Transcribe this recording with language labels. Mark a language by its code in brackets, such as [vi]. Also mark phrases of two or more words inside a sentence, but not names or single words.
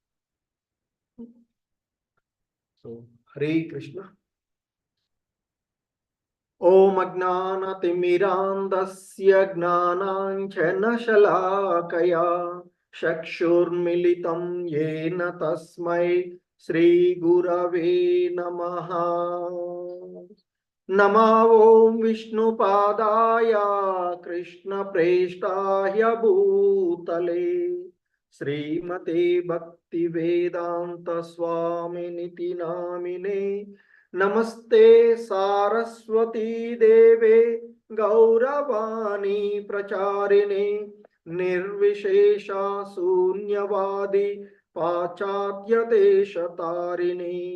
[en] సో హరే కృష్ణ. [sa] ఓం అజ్ఞానతిమిరాంధస్య జ్ఞానాంజనశలాకయా చక్షుర్మిలితం యేన తస్మై శ్రీ గురవే నమః. नमो ओं विष्णुपादाय कृष्णप्रेष्ठाय भूतले श्रीमते भक्तिवेदांत स्वामिनिति नामिने नमस्ते सारस्वती देवे गौरवाणी प्रचारिणे निर्विशेषा शून्यवादी पाश्चात्य देशतारिणे।